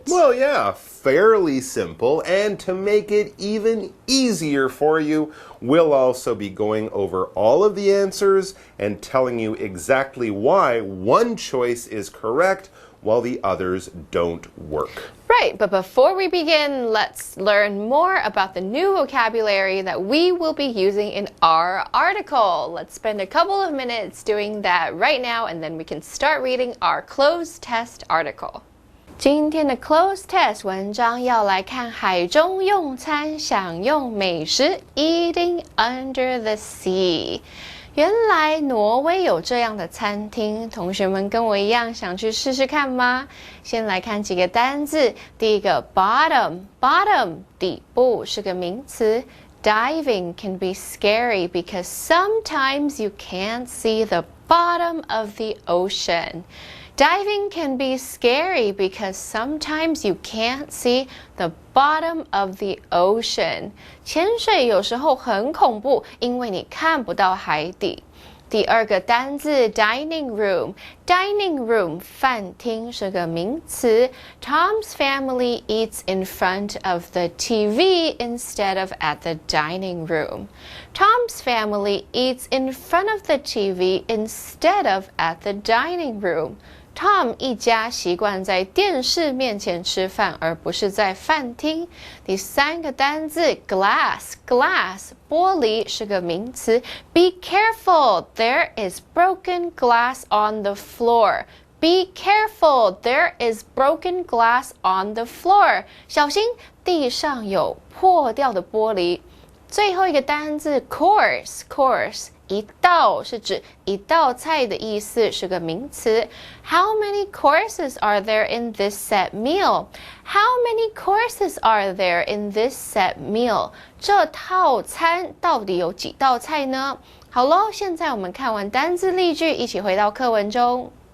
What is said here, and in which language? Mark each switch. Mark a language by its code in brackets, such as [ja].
[en] Well, yeah, fairly simple. And to make it even easier for you, we'll also be going over all of the answers and telling you exactly why one choice is correct while the others don't work. Right, but before we begin, let's learn more about the new vocabulary that we will be using in our article. Let's spend a couple of minutes doing that right now, and then we can start reading our closed test article. [zh] 今天的 closed test 文章要来看海中用餐享用美食 [en] Eating under the sea。 [zh] 原来挪威有这样的餐厅，同学们跟我一样想去试试看吗？先来看几个单字。第一个 bottom 底部是个名词。 [en] Diving can be scary because sometimes you can't see the bottom of the ocean. Diving can be scary because sometimes you can't see the bottom of the ocean. [zh] 潜水有时候很恐怖，因为你看不到海底。第二个单字 dining room 饭厅是个名词。 [en] Tom's family eats in front of the TV instead of at the dining room. Tom's family eats in front of the TV instead of at the dining room. [zh] Tom 一家习惯在电视面前吃饭，而不是在饭厅。第三个单字 glass 玻璃是个名词。 [en] Be careful, there is broken glass on the floor. Be careful, there is broken glass on the floor. [zh] 小心，地上有破掉的玻璃。最后一个单字 course一道是指一道菜的意思，是个名词。 [en] How many courses are there in this set meal? How many courses are there in this set meal? [zh] 这套餐到底有几道菜呢？好咯，现在我们看完单字例句，一起回到课文中。